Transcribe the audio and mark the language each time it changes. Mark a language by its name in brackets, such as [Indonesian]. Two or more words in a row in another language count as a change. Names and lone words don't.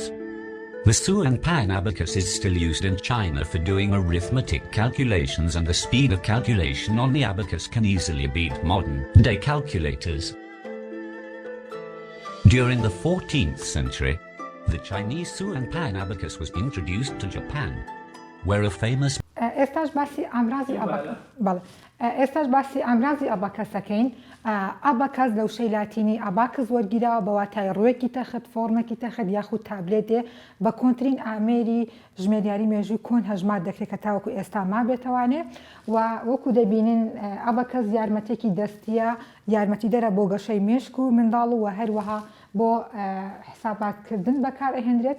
[English] The suan pan abacus is still used in China for doing arithmetic calculations, and the speed of calculation on the abacus can easily beat modern-day calculators. During the 14th century, the Chinese suan pan abacus was introduced to Japan. where a famous [Central Kurdish] ئێستاش باسی ئامرازی بەڵێ ئێستاش باسی ئامرازی ئەباکەسەکەین. ئەباکەس لەو شەی لاتینی ئەباکەس وەرگیراوە بە واتای ڕوویەکی تەخت فۆرمێکی تەخت یاخود تابلێتێ بە کۆنتترین ئامێری ژمێریاری مێژووی کۆن هەژمات دەکرێت کە تاوەکو ئێستا ما بێتوانێ و وەکو دەبینین ئەباکەس یارمەتێکی دەستیە یارمەتی دەرە بۆ گەشەی مێشک و منداڵ و هەروەها بۆ حساباتکردن بەکارهێنرێت.